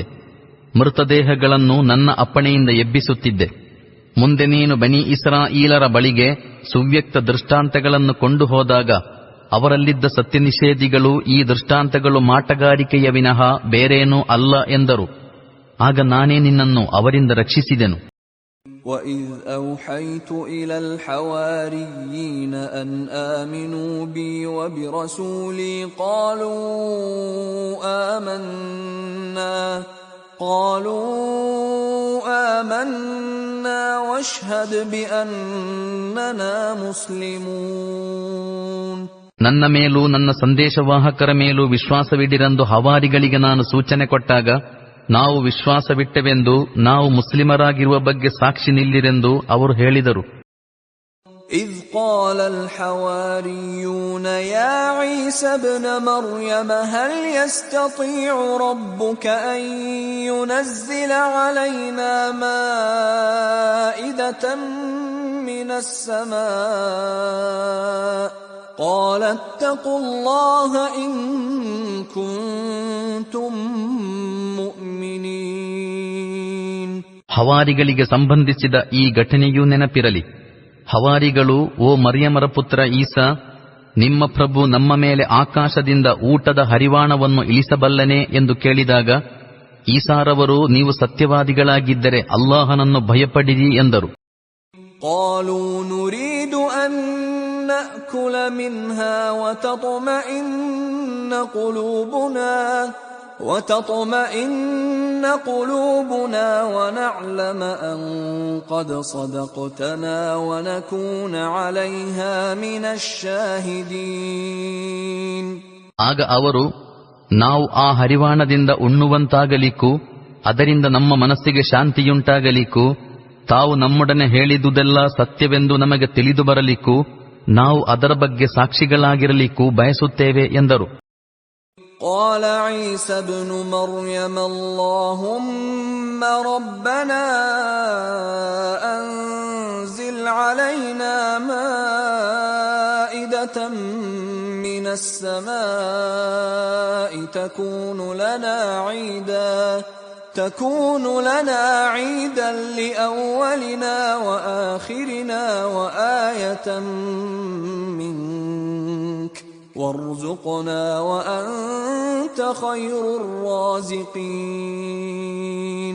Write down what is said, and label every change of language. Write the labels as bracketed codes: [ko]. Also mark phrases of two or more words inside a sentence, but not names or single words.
[kn] ಮೃತದೇಹಗಳನ್ನು ನನ್ನ ಅಪ್ಪಣೆಯಿಂದ ಎಬ್ಬಿಸುತ್ತಿದ್ದೆ. ಮುಂದೆ ನೀನು ಬನಿ ಇಸ್ರಾಯೀಲರ ಬಳಿಗೆ ಸುವ್ಯಕ್ತ ದೃಷ್ಟಾಂತಗಳನ್ನು ಕೊಂಡು ಹೋದಾಗ ಅವರಲ್ಲಿದ್ದ ಸತ್ಯನಿಷೇಧಿಗಳು ಈ ದೃಷ್ಟಾಂತಗಳು ಮಾಟಗಾರಿಕೆಯ ವಿನಃ ಬೇರೇನೂ ಅಲ್ಲ ಎಂದರು. ಆಗ ನಾನೇ ನಿನ್ನನ್ನು ಅವರಿಂದ ರಕ್ಷಿಸಿದೆನು. [ar] وَإِذْ أَوْحَيْتُ إِلَى الْحَوَارِيِّينَ أَنْ آمِنُوا بِي وَبِرَسُولِي قَالُوا آمَنَّا وَاشْهَدْ بِأَنَّنَا مُسْلِمُونَ. [kn] ನನ್ನ ಮೇಲೂ ನನ್ನ ಸಂದೇಶವಾಹಕರ ಮೇಲೂ ವಿಶ್ವಾಸವಿಡಿರೆಂದು ಹವಾರಿಗಳಿಗೆ ನಾನು ಸೂಚನೆ ಕೊಟ್ಟಾಗ, ನಾವು ವಿಶ್ವಾಸವಿಟ್ಟೆವೆಂದು, ನಾವು ಮುಸ್ಲಿಮರಾಗಿರುವ ಬಗ್ಗೆ ಸಾಕ್ಷಿ ನಿಲ್ಲಿರೆಂದು ಅವರು ಹೇಳಿದರು. [ar] إِذْ قَالَ الْحَوَارِيُّونَ يَا عِيسَى ابْنَ مَرْيَمَ هَلْ يَسْتَطِيعُ رَبُّكَ أَن يُنَزِّلَ عَلَيْنَا مَائِدَةً مِّنَ السَّمَاءِ قَالَ اتَّقُوا اللَّهَ إِن كُنتُم مُّؤْمِنِينَ. [kn] ಹವಾರಿಗಳಿಗೆ ಸಂಬಂಧಿಸಿದ ಈ ಘಟನೆಯೂ ನೆನಪಿರಲಿ. ಹವಾರಿಗಳು, ಓ ಮರಿಯಮರ ಪುತ್ರ ಈಸಾ, ನಿಮ್ಮ ಪ್ರಭು ನಮ್ಮ ಮೇಲೆ ಆಕಾಶದಿಂದ ಊಟದ ಹರಿವಾಣವನ್ನು ಇಳಿಸಬಲ್ಲನೆ ಎಂದು ಕೇಳಿದಾಗ, ಈಸಾರವರು, ನೀವು ಸತ್ಯವಾದಿಗಳಾಗಿದ್ದರೆ ಅಲ್ಲಾಹನನ್ನು ಭಯಪಡಿರಿ ಎಂದರು. [ar] قالوا نريد أن نأكل منها وتطمئن قلوبنا ونعلم أن قد صدقتنا ونكون عليها من الشاهدين. [kn] ಆಗ ಅವರು, ನಾವು ಆ ಹರಿವಾಣದಿಂದ ಉಣ್ಣುವಂತಾಗಲಿಕ್ಕೂ ಅದರಿಂದ ನಮ್ಮ ಮನಸ್ಸಿಗೆ ಶಾಂತಿಯುಂಟಾಗಲಿಕ್ಕೂ ತಾವು ನಮ್ಮೊಡನೆ ಹೇಳಿದುದೆಲ್ಲ ಸತ್ಯವೆಂದು ನಮಗೆ ತಿಳಿದು ಬರಲಿಕ್ಕೂ ನಾವು ಅದರ ಬಗ್ಗೆ ಸಾಕ್ಷಿಗಳಾಗಿರಲಿಕ್ಕೂ ಬಯಸುತ್ತೇವೆ ಎಂದರು. [ar] قال عيسى ابن مريم اللهم ربنا أنزل علينا مائدة من السماء تكون لنا عيدا لأولنا وآخرنا وآية منك وارزقنا وأنت خير الرازقين.